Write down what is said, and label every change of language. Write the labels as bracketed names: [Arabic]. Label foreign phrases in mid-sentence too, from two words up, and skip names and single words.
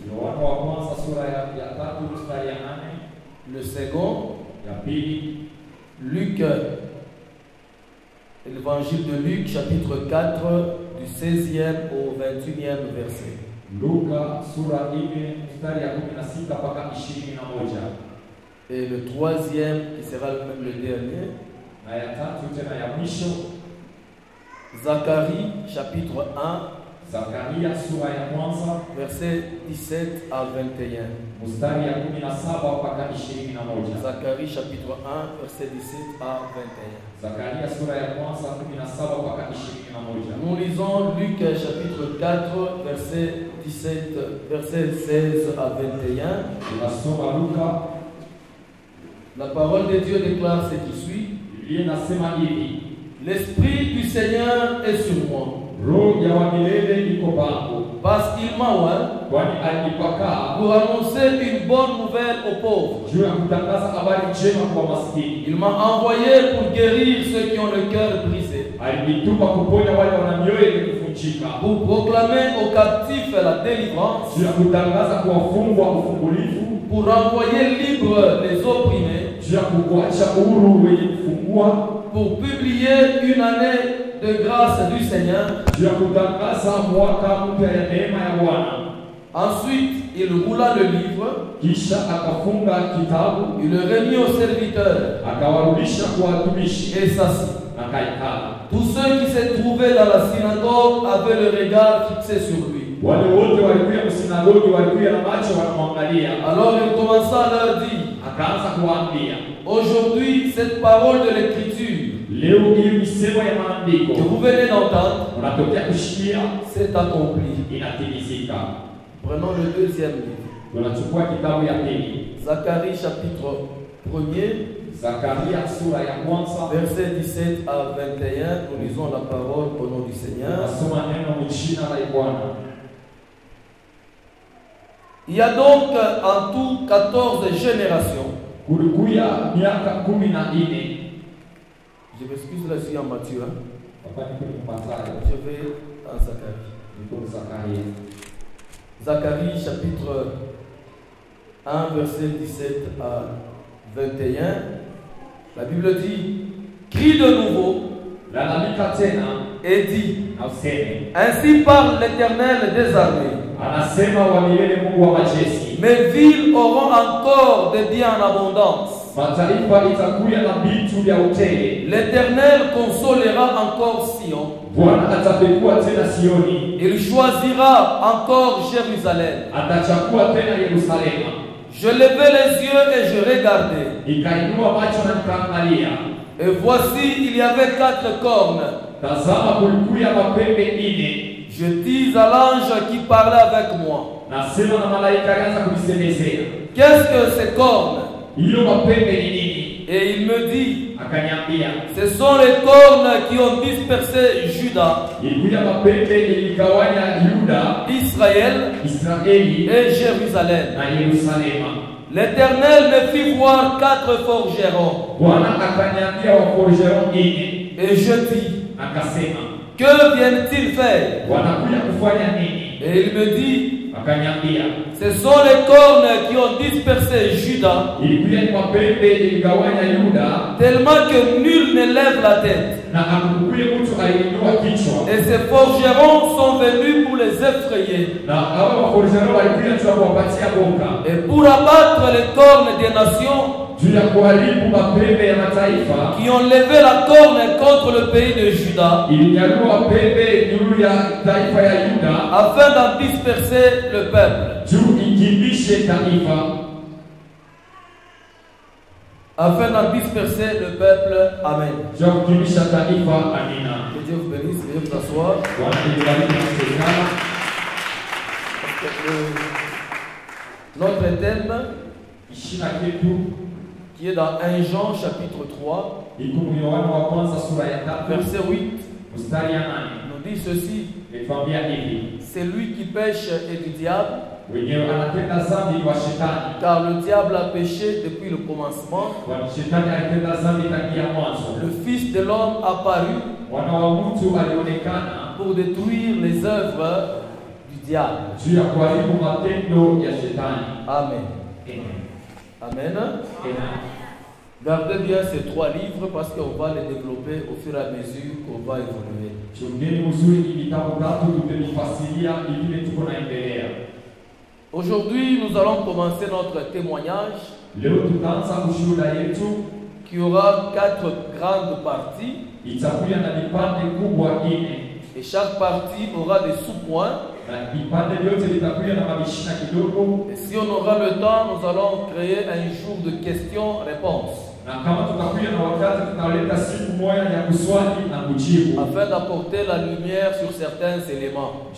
[French] Le second, Luc, l'évangile de Luc chapitre 4 du 16e au 21e verset. Et le troisième, qui sera même le dernier, Zacharie chapitre [Swahili] Zakaria sura ya kwanza [French] versets 17 à 21. [Swahili] mstari ya 17 mpaka 21. [French] Zacharie chapitre 1 verset 17 à 21. [Swahili] Zakaria sura ya kwanza 17 mpaka 21. [French] Nous lisons Luc chapitre 4 verset 16 à 21. [Swahili] Tunasoma Luka. [French] La parole de Dieu déclare ce qui suit. [Swahili] Biblia inasema hivi: [French] L'Esprit du Seigneur est sur moi, [Swahili] Roho ya wa milele iko pangu, [French] parce qu'il m'a oint [Swahili] kwani alinipaka [French] pour annoncer une bonne nouvelle aux pauvres. [Swahili] juu ya kutangaza habari njema kwa maskini. [French] Il m'a envoyé pour guérir ceux qui ont le cœur brisé, [Swahili] Alinituma kuponya wale wana mioyo iliyovunjika, [French] pour proclamer aux captifs la délivrance, [Swahili] juu ya kutangaza kwa wafungwa ufungulivu, [French] pour renvoyer libres les opprimés, [Swahili] juu ya kuacha uhuru wenye kufungua, [French] pour publier une année de grâce du Seigneur. [Swahili] juu ya kutangaza mwaka mpya ya neema ya Bwana. [French] Ensuite, il roula le livre, [Swahili] Kisha akafunga kitabu, [French] il le remit au serviteur [Swahili] akawarudisha kwa watumishi, [French] et s'assit. [Swahili] akaikala. [French] Tous ceux qui se trouvaient dans la synagogue avaient le regard fixé sur lui. [Swahili] Wale wote walikuwa msinagogi, walikuwa na macho wanamwangalia. [French] Alors il commença à leur dire, [Swahili] Akaanza kuwaambia, [French] aujourd'hui, cette parole de l'Écriture [Swahili] leo hii misemo ya maandiko [French] que vous venez d'entendre [Swahili] unatokea kushikia [French] s'est accomplie. [Swahili] inatimizika. [French] Prenons le deuxième livre. [Swahili] Tunachukua kitabu ya pili, [French] Zacharie chapitre 1er, [Swahili] Zakaria sura ya kwanza, [French] verset 17 à 21. Nous lisons la parole au nom du Seigneur. [Swahili] nasoma neno mchina la Bwana. [French] Il y a donc en tout 14 générations. [Swahili] Kulikuya miaka 14. [French] Je m'excuse là, je suis en Matthieu. Hein? [Swahili] Hapa ni kwenye Mathayo, [French] Je vais en Zacharie. [Swahili] niko Zakaria. [French] Zacharie chapitre 1, verset 17 à 21. La Bible dit, crie de nouveau [Swahili] Lalamika tena [French] et dit, [Swahili] na useme, [French] ainsi parle l'Éternel des armées. [Swahili] anasema wa milele, Mungu wa majeshi, [French] Mes villes auront encore des biens en abondance. [Swahili] mataifa itakuya na vitu vya utele. [French] L'Éternel consolera encore Sion. [Swahili] Bwana atapekua tena Sioni, [French] Il choisira encore Jérusalem. [Swahili] atachakua tena Yerusalema. [French] Je levai les yeux et je regardai. [Swahili] Nikainua macho na nikaangalia, [French] Et voici, il y avait 4 cornes. [Swahili] tazama kulikuya mapembe 4. [French] Je dis à l'ange qui parlait avec moi, [Swahili] Nasema na malaika alianza kunisemezea, [French] qu'est-ce que ces cornes? [Swahili] hiyo mapembe ni nini? [French] Et il me dit, [Swahili] Akaniambia, [French] ce sont les cornes qui ont dispersé Juda, [Swahili] ilikuya mapembe iligawanya Yuda, [French] Israël [Swahili] Israeli [French] et Jérusalem. [Swahili] na Yerusalema. [French] L'Éternel me fit voir 4 forgerons. [Swahili] Bwana akaniambia waforgerons 4. [French] Et je dis, [Swahili] Akasema, [French] que viennent-ils faire? [Swahili] wanakuja kufanya nini? [French] Et il me dit, [Swahili] Akaniambia, [French] ce sont les cornes qui ont dispersé Juda, [Swahili] ilikuya ni mapembe iligawanya Yuda, [French] tellement que nul ne lève la tête. [Swahili] na hakukuye mtu aliinua kichwa. [French] Et ces forgerons sont venus pour les effrayer [Swahili] Na hao waforgerons walikuja tu kuwapatia boka, [French] et pour abattre les cornes des nations [Swahili] juu ya kuharibu mapembe ya mataifa. [French] qui ont levé la corne contre le pays de Juda, [Swahili] Ilinyanyua mapembe juu ya taifa ya Yuda, [French] afin d'en disperser le peuple. [Swahili] juu ikimbishe taifa, [French] Afin d'en disperser le peuple. Amen. [Swahili] juu ya kukimbisha taifa. Amina. [French] Que Dieu vous bénisse. Veuillez vous asseoir. [Swahili] Bwana nibariki na kusikana. [French] Notre thème, [Swahili] Ishina kitu [French] qui est dans 1 Jean chapitre 3, [Swahili] iko Yohana wa kwanza sura ya 4 [French] verset 8, [Swahili] mstari ya 8. [French] nous dit ceci: [Swahili] Nikwambia hivi, [French] c'est lui qui pêche et du diable, [Swahili] wenyewe anatenda dhambi wa shetani, [French] car le diable a péché depuis le commencement. [Swahili] kwani shetani alitenda dhambi tangia mwanzo. [French] Le Fils de l'homme apparut [Swahili] Mwana wa mtu alionekana [French] pour détruire les œuvres du diable. [Swahili] juu ya kuharibu matendo ya shetani. Amen. Amen. Amen. Amen. [French] Gardez bien ces 3 livres parce qu'on va les développer au fur et à mesure qu'on va évoluer. [Swahili] Chungeni uzuri ni vitabu tatu tutavifasiria ili tuko naendelea. [French] Aujourd'hui, nous allons commencer notre témoignage [Swahili] Leo tutaanza ushuhuda yetu, [French] qui aura 4 grandes parties. [Swahili] itakuwa na vipande kubwa 4. [French] Et chaque partie aura des sous-points. Et si on aura le temps, nous allons créer un jour de questions-réponses. Afin d'apporter la lumière sur certains éléments.